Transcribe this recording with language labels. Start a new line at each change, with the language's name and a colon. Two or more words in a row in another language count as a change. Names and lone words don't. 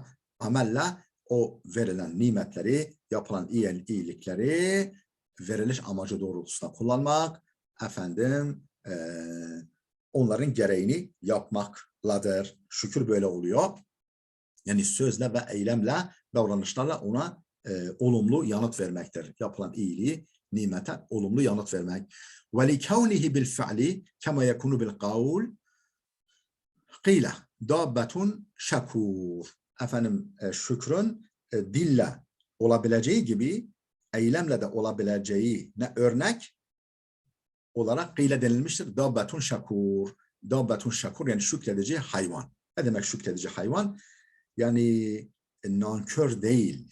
Turkish: Amelle o verilen nimetleri, yapılan iyilikleri veriliş amacı doğrultusunda kullanmak, efendim onların gereğini yapmakladır. Şükür böyle oluyor. Yani sözle ve eylemle, davranışlarla ona olumlu yanıt vermektir. Yapılan iyiliği, nimete olumlu yanıt vermek.
Arabic: وَلِكَوْنِهِ بِالْفَعْلِ كَمَا يَكُنُ بِالْقَوْلِ قِيلَ دَابَّةٌ شَكُورٌ
Turkish: Efendim şükrün dille olabileceği gibi eylemle de olabileceği ne örnek olarak kıyle denilmiştir.
Arabic: دابة شكور. دابة شكور
Turkish: yani şükredici hayvan. Ne demek şükredici hayvan? Yani nankör değil.